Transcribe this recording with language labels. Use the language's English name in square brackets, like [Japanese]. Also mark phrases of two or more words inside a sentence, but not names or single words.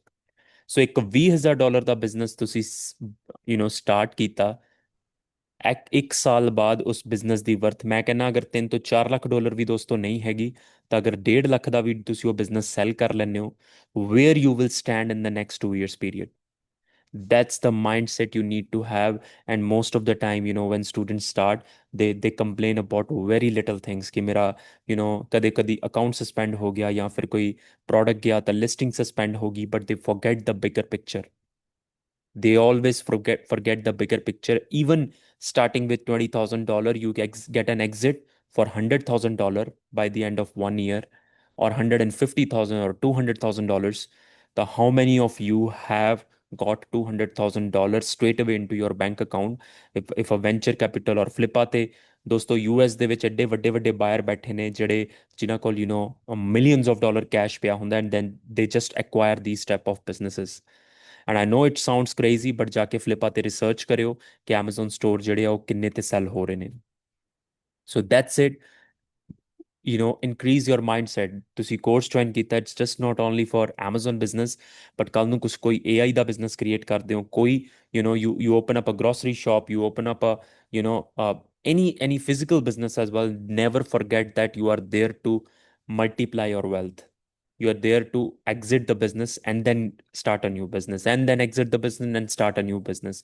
[Punjabi] ਸੋ ਇੱਕ $20,000 ਦਾ ਬਿਜ਼ਨਸ ਤੁਸੀਂ ਸਟਾਰਟ ਕੀਤਾ, ਇੱਕ ਸਾਲ ਬਾਅਦ ਉਸ ਬਿਜ਼ਨਸ ਦੀ ਵਰਥ ਮੈਂ ਕਹਿੰਦਾ ਅਗਰ 3 ਤੋਂ 4 ਲੱਖ ਡਾਲਰ ਵੀ ਦੋਸਤੋ ਨਹੀਂ ਹੈਗੀ, ਤਾਂ ਅਗਰ 1.5 ਲੱਖ ਦਾ ਵੀ ਤੁਸੀਂ ਉਹ ਬਿਜ਼ਨਸ ਸੈਲ ਕਰ ਲੈਂਦੇ ਹੋ, [English] where you will stand in the next 2 years period. That's the mindset you need to have. And most of the time, when students start, they complain about very little things [Hindi] कि मेरा कदे कदी account suspend हो गया या फिर कोई product गया तो listing suspend होगी, [English] but they forget the bigger picture. They always forget the bigger picture. Even starting with $20,000, you get an exit for $100,000 by the end of 1 year, or 150,000 or $200,000. The how many of you have got $200,000 straight away into your bank account? If a venture capital or flippa [Punjabi] ਤੇ ਦੋਸਤੋ US ਦੇ ਵਿੱਚ ਐਡੇ ਵੱਡੇ ਵੱਡੇ ਬਾਇਰ ਬੈਠੇ ਨੇ ਜਿਹੜੇ ਜਿਨ੍ਹਾਂ ਕੋਲ [English] millions of dollar cash [Punjabi] ਪਿਆ ਹੁੰਦਾ, [English] and then they just acquire these type of businesses. and I know it sounds crazy, [Punjabi] ਬਟ ਜਾ ਕੇ ਫਲਿੱਪਾ ਤੇ ਰਿਸਰਚ ਕਰਿਓ ਕਿ Amazon ਸਟੋਰ ਜਿਹੜੇ ਆ ਉਹ ਕਿੰਨੇ ਤੇ ਸੈਲ ਹੋ ਰਹੇ ਨੇ। [English] So that's it. increase your mindset। [Punjabi] ਤੁਸੀਂ ਕੋਰਸ ਜੁਆਇਨ ਕੀਤਾ, [English] it's just not only for Amazon business, [Punjabi] ਬਟ ਕੱਲ ਨੂੰ ਕੁਝ ਕੋਈ AI ਦਾ ਬਿਜ਼ਨਸ ਕ੍ਰੀਏਟ ਕਰਦੇ ਹੋ, ਕੋਈ [English] you open up a grocery shop, you open up a any physical business as well, never forget that you are there to multiply your wealth. You are there to exit the business and then start a new business, and then exit the business and start a new business.